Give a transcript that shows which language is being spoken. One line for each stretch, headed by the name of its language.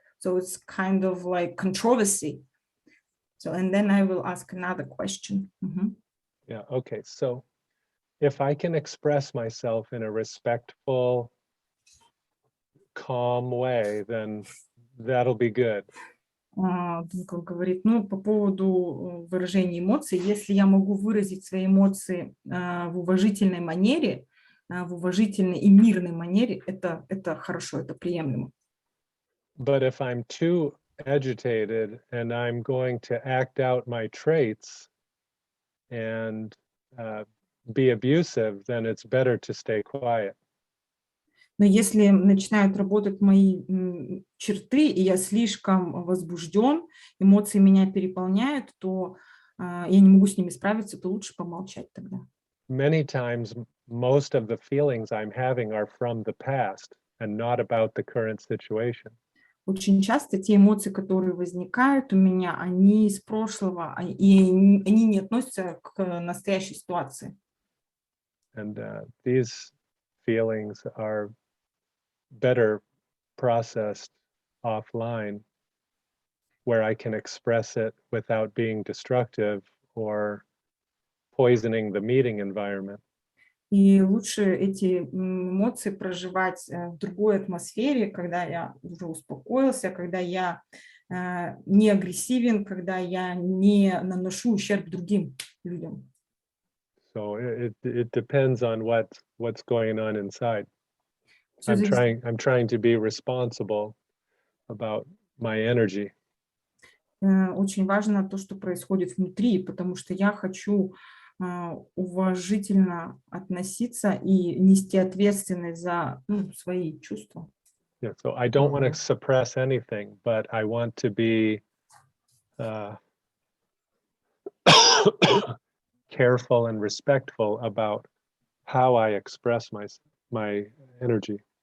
English: So it's kind of like controversy. So, and then I will ask another question. Yeah, okay. So if I can express myself in a respectful, calm way, then that'll be good.
Russian: Дункан говорит, ну, по поводу выражения эмоций, если я могу выразить свои эмоции в уважительной манере, в уважительной и мирной манере, это хорошо, это приемлемо.
English: But if I'm too agitated and I'm going to act out my traits and be abusive, then it's better to stay quiet.
Russian: Но если начинают работать мои черты, и я слишком возбужден, эмоции меня переполняют, то я не могу с ними справиться, то лучше помолчать тогда.
English: Many times, most of the feelings I'm having are from the past and not about the current situation.
Russian: Очень часто те эмоции, которые возникают у меня, они из прошлого, и они не относятся к настоящей ситуации.
English: And these feelings are better processed offline, where I can express it without being destructive or poisoning the meeting environment.
Russian: И лучше эти эмоции проживать в другой атмосфере, когда я уже успокоился, когда я не агрессивен, когда я не наношу ущерб другим людям.
English: So it depends on what's going on inside.
Russian: Всё зависит.
English: I'm trying to be responsible about my energy.
Russian: Очень важно то, что происходит внутри, потому что я хочу уважительно относиться и нести ответственность за свои чувства.
English: Yeah, so I don't want to suppress anything, but I want to be careful and respectful about how I express my energy.